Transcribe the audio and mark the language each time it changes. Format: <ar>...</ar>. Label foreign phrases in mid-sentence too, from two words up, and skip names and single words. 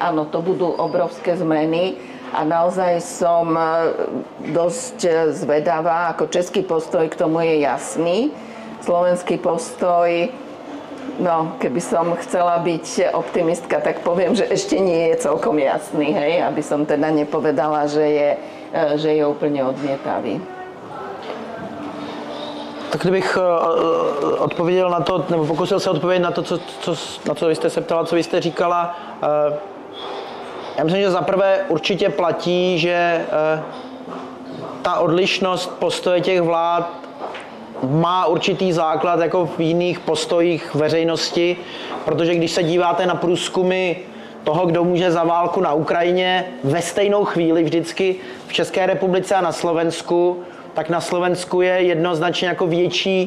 <sk>Áno, to budú obrovské zmeny. A naozaj som dosť zvedavá, ako český postoj k tomu je jasný. Slovenský postoj, no keby som chcela byť optimistka, tak poviem, že ešte nie je celkom jasný, hej, aby som teda nepovedala, že je úplne odmietavý.</sk> <cs>Tak kdybych odpověděl na to, nebo pokusil se odpovědět na to, na co vy jste se ptala, co vy jste říkala. Já myslím, že zaprvé určitě platí, že ta odlišnost postoje těch vlád má určitý základ jako v jiných postojích veřejnosti, protože když se díváte na průzkumy toho, kdo může za válku na Ukrajině ve stejnou chvíli vždycky v České republice a na Slovensku, tak na Slovensku je jednoznačně jako větší.</cs>